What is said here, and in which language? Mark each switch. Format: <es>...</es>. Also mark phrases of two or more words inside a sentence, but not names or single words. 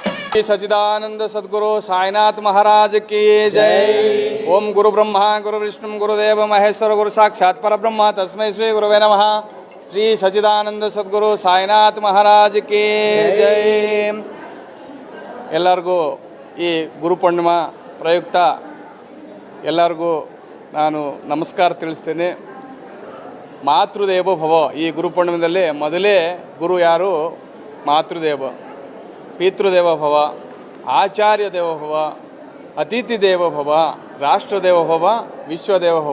<hi>श्री सच्चिदानंद सद्गुरु साईनाथ महाराज की जय।</hi> <sa>ओम गुरु ब्रह्मा गुरु विष्णु गुरुदेव महेश्वर गुरु साक्षात परब्रह्म तस्मै श्री गुरुवे नमः।</sa> <hi>श्री सच्चिदानंद सद्गुरु साईनाथ महाराज की जय।</hi> <kn>ಎಲ್ಲರಿಗೂ ಈ ಗುರುಪೂರ್ಣಿಮಾ ಪ್ರಯುಕ್ತ ಎಲ್ಲರಿಗೂ ನಾನು ನಮಸ್ಕಾರ ತಿಳಿಸ್ತೇನೆ.</kn> <sa>ಮಾತೃದೇವೋ ಭವ.</sa> <kn>ಈ ಗುರುಪೂರ್ಣಿಮೆಯಲ್ಲಿ ಮೊದಲೇ ಗುರು ಯಾರು?</kn> <sa>ಮಾತೃದೇವ, ಪಿತೃದೇವ ಭವ, ಆಚಾರ್ಯ ದೇವ ಭವ, ಅತಿಥಿ ದೇವ ಭವ, ರಾಷ್ಟ್ರದೇವ ಭವ, ವಿಶ್ವದೇವ ಭವ.</sa>